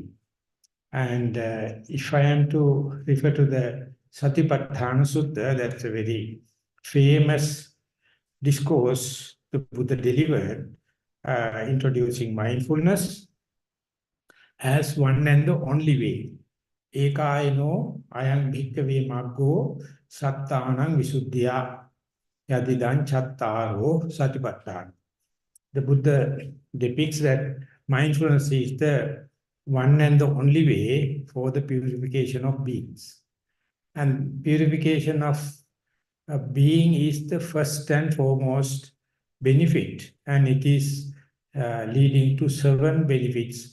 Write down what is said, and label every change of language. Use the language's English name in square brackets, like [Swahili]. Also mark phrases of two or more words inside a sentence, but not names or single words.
[English] And if I am to refer to the Satipatthana Sutta, that's a very famous discourse the Buddha delivered, introducing mindfulness as one and the only way. [Pali] Ekaino ayam bhikkhave maggo sattanang visuddhya yadidan chattaro satipatthana. [English] The Buddha depicts that mindfulness is the one and the only way for the purification of beings. And purification of a being is the first and foremost benefit, and it is leading to 7 benefits.